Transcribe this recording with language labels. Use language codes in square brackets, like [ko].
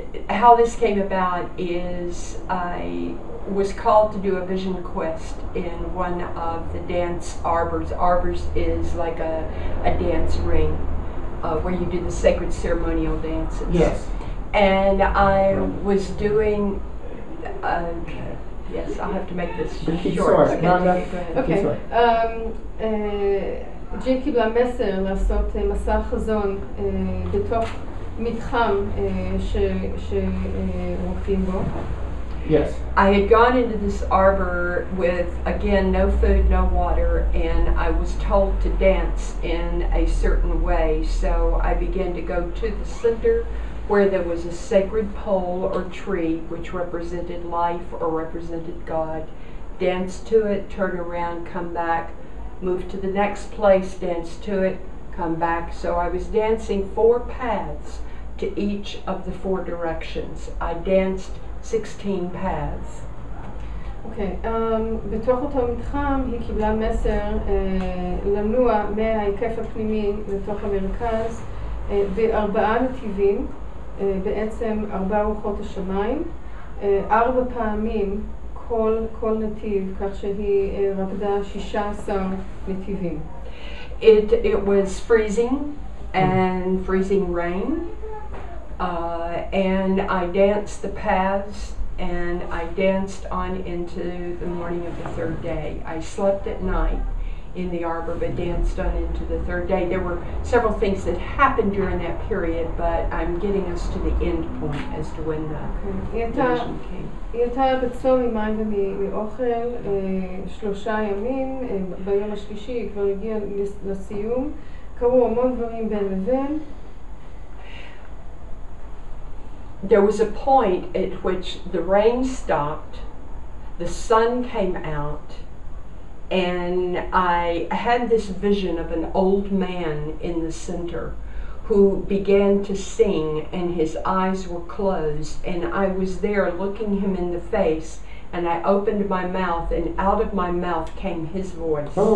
[en] How this came about is I was called to do a vision quest in one of the dance arbors. Arbors is like a dance ring where you do the sacred ceremonial dances. Yes. And I was doing... yes, I'll have to make this short. Okay, no, go ahead. [he] אוקיי, ג'ין קיבלה מסר לעשות מסע חזון בתוך מתחם שרוקדים בו. [en] Yes. I had gone into this arbor with, again, no food, no water, and I was told to dance in a certain way. So I began to go to the center where there was a sacred pole or tree which represented life or represented God. Dance to it, turn around, come back, move to the next place, dance to it, come back. So I was dancing 4 paths to each of the 4 directions. I danced 16 paths. [he] אוקיי, בתוך אותו מתחם היא קיבלה מסר לנוע מההיקף הפנימי לתוך המרכז ב4 נתיבים, בעצם 4 רוחות השמיים, 4 פעמים כל נתיב, כך שהיא רקדה 16 נתיבים. [en] It was freezing and freezing rain. And I danced the paths, and I danced on into the morning of the 3rd day. I slept at night, in the arbor, but danced on into the third day. There were several things that happened during that period, but I'm getting us to the end point as to when the vision came. [he] היא הייתה בצום ממים ומאוכל 3 ימים, ביום השלישי היא כבר הגיעה לסיום, קרו המון דברים בין לבין. [en] There was a point at which the rain stopped, the sun came out, and I had this vision of an old man in the center who began to sing, and his eyes were closed, and I was there looking him in the face, and I opened my mouth, and out of my mouth came his voice.